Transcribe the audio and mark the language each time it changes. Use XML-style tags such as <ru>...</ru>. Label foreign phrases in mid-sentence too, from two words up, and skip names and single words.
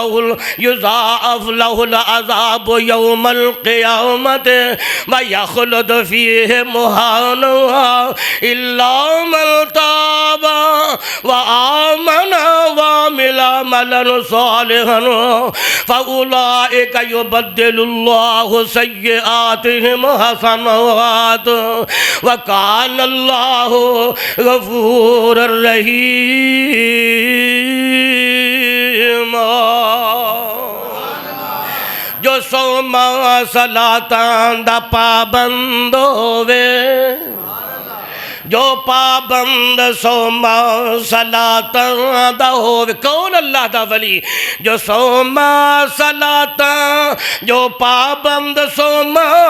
<ar>له العذاب يوم القيامة ويخلد فيه مهانا إلا من تاب وآمن وعمل عملا صالحا فأولئك يبدل الله سيئاتهم حسنات وكان الله غفورا</ar> <pa>رحيما جو سوما صلاتاں دا پابند ہووے جو پابند سوما صلاتاں دا ہووے کون اللہ دا ولی جو سوما صلاتاں جو پابند سوما</pa>